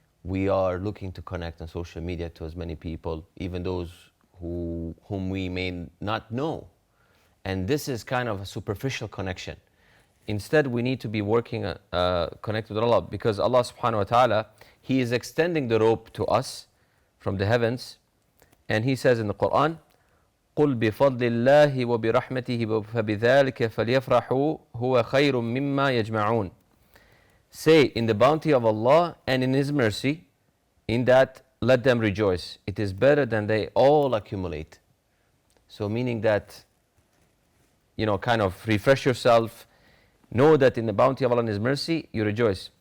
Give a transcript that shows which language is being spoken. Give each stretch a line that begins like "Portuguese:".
English: We are looking to connect on social media to as many people, even those whom we may not know. And this is kind of a superficial connection. Instead, we need to be working, connected with Allah, because Allah subhanahu wa ta'ala, He is extending the rope to us from the heavens. And He says in the Quran,
Arabic: قُلْ بِفَضْلِ اللَّهِ وَبِرَحْمَتِهِ فَبِذَلِكَ فَلْيَفْرَحُوا هُوَ خَيْرٌ مِمَّا يَجْمَعُونَ.
English: Say, in the bounty of Allah and in His mercy, in that let them rejoice. It is better than they all accumulate. So meaning that, you know, kind of refresh yourself, know that in the bounty of Allah and His mercy, you rejoice.